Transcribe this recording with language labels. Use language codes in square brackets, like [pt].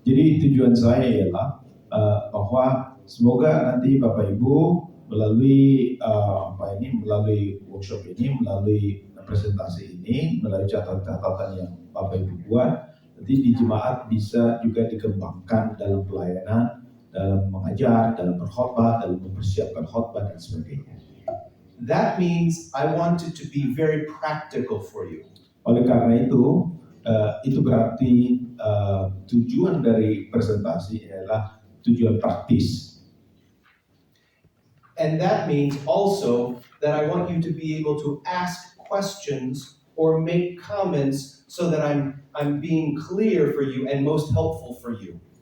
[id] Jadi tujuan saya ialah bahwa semoga nanti Bapak Ibu melalui melalui workshop ini, melalui presentasi ini, melalui catatan-catatan yang Bapak Ibu buat, nanti di jemaat bisa juga dikembangkan dalam pelayanan, dalam mengajar, dalam berkhotbah, dalam mempersiapkan khotbah dan sebagainya. [en] That means I want it to be very practical for you. [id] Oleh karena itu berarti tujuan dari presentasi adalah tujuan praktis. [en] And that means also that I want you to be able to ask questions or make comments so that I'm being clear for you and most helpful for you.